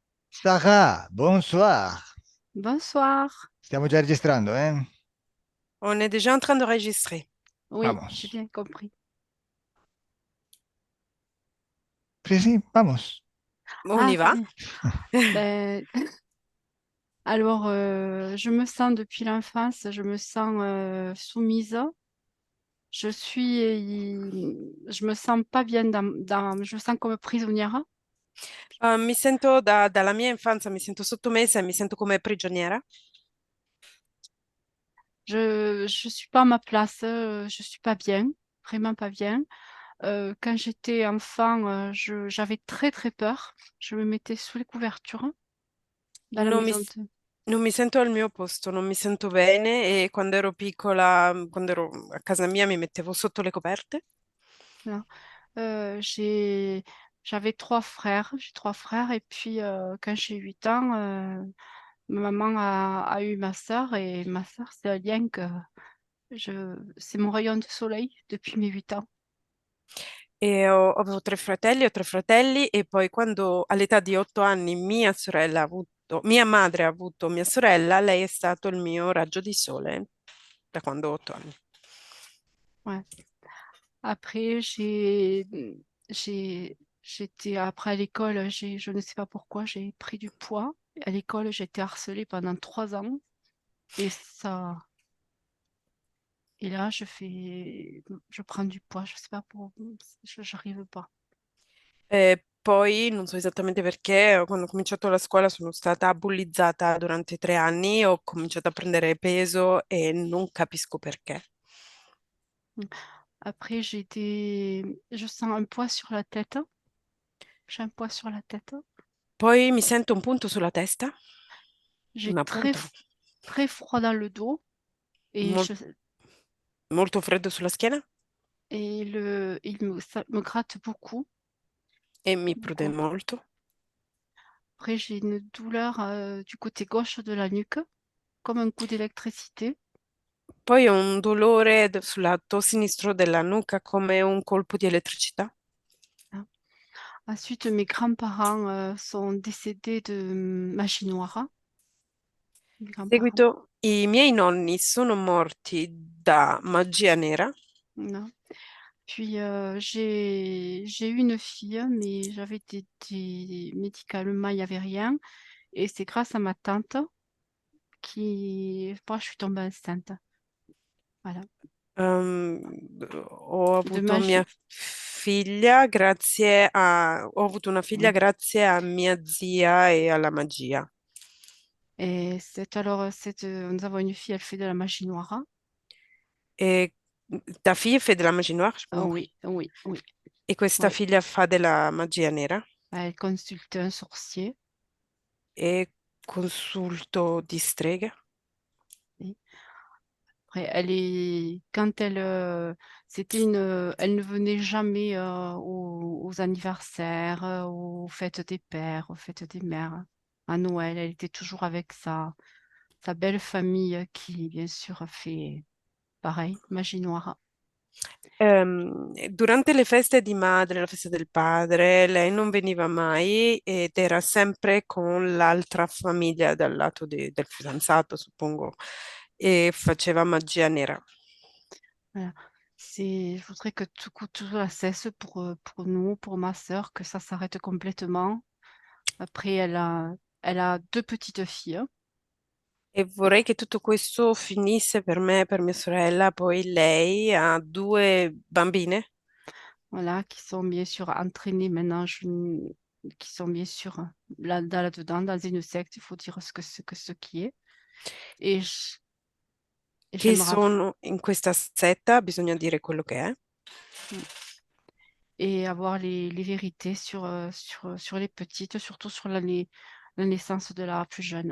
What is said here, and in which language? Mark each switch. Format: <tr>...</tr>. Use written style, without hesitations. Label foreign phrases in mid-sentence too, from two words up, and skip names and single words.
<fr>Sarah, bonsoir. Bonsoir.</fr> <it>Stiamo già registrando, eh?</it> <fr>On est déjà en train d'enregistrer. Oui, j'ai</fr> <es>Vamos.</es> <fr>bien compris.</fr> <it>Sì, sì,</it> <es>vamos.</es> <fr>On Ah, y va. bien. Ben, alors, je me sens depuis l'enfance, je me sens soumise. Je me sens pas bien je me sens comme prisonnière.</fr> <it>Mi sento dalla mia infanzia, mi sento sottomessa e mi sento come prigioniera.</it> <fr>Je suis pas à ma place, je suis pas bien, vraiment pas bien. Quand j'étais enfant, j'avais très très peur. Je me mettais sous les couvertures dans la</fr> <it>Non mi,</it> <fr>maison s- de...</fr> <it>non mi sento al mio posto, non mi sento bene e quando ero piccola, quando ero a casa mia, mi mettevo sotto le coperte.</it> <fr>Voilà. J'avais j'ai trois frères, et puis quand j'ai 8 ans, ma maman a eu ma sœur, et ma sœur, c'est un lien c'est mon rayon de soleil depuis mes 8 ans.</fr> <it>Avevo tre fratelli, ho tre fratelli e poi quando all'età di 8 anni mia madre ha avuto mia sorella, lei è stato il mio raggio di sole da quando ho 8 anni.</it> <fr>Ouais. Après, après à l'école, je ne sais pas pourquoi, j'ai pris du poids. À l'école, j'ai été harcelée pendant 3 ans, et et là, je prends du poids. Je sais pas j'arrive pas.</fr> <it>E poi non so esattamente perché, quando ho cominciato la scuola sono stata bullizzata durante 3 anni, ho cominciato a prendere peso e non capisco perché.</it> <fr>Après, je sens un poids sur la tête. J'ai un poids sur la tête.</fr> <it>Poi mi sento un punto sulla testa,</it> <fr>J'ai</fr> <it>una punta,</it> <fr>très froid dans le dos, et, mol-</fr> <it>molto freddo sulla schiena</it> <fr>ça me gratte beaucoup,</fr> <it>e mi prude</it> <fr>beaucoup.</fr> <it>molto.</it> <fr>Après, j'ai une douleur du côté gauche de la nuque, comme un coup d'électricité.</fr> <it>Poi ho un dolore sul lato sinistro della nuca come un colpo di elettricità. Hein.</it> <fr>Ensuite, mes grands-parents sont décédés de magie noire. Mes</fr> <it>In</it> <fr>grands-parents.</fr> <it>seguito, i miei nonni sono morti da magia nera.</it> <fr>Non. Puis j'ai eu une fille, mais j'avais des médicaments, il n'y avait rien. Et c'est grâce à ma tante moi, je suis tombée enceinte. Voilà.</fr> <it>Ho</it> <fr>De</fr> <it>avuto</it> <fr>magie.</fr> <it>ho avuto una figlia</it> <fr>Oui.</fr> <it>grazie a mia zia e alla magia.</it> <fr>Et nous avons une fille, elle fait de la magie noire.</fr> <it>E ta figlia fa della magia</it> <fr>noire, j'ai pas Ah compris. oui, oui, oui,</fr> <it>E questa</it> <fr>oui.</fr> <it>figlia fa della magia nera</it> <fr>Elle consulte un sorcier.</fr> <it>e consulto di streghe.</it> <fr>Oui. Après, elle ne venait jamais aux anniversaires, aux fêtes des pères, aux fêtes des mères. À Noël, elle était toujours avec sa belle famille qui, bien sûr, fait pareil, magie noire.</fr> <it>Durante le feste di madre, la festa del padre, lei non veniva mai ed era sempre con l'altra famiglia dal lato del fidanzato, suppongo, e faceva magia nera.</it> <fr>Voilà. Je voudrais que tout la cesse pour nous, pour ma sœur, que ça s'arrête complètement. Après, elle a deux petites filles,</fr> <it>E vorrei che tutto questo finisse per me e per mia sorella. Poi lei ha due bambine</it> <fr>voilà, qui sont bien sûr entraînées maintenant, qui sont bien sûr là-dedans, dans une secte, il faut dire ce qui est. Et j- et</fr> <it>che</it> <fr>j'aimerais</fr> <it>sono in questa setta, bisogna dire quello che è.</it> <fr>et avoir les vérités sur les petites, surtout sur la naissance de la plus jeune,</fr>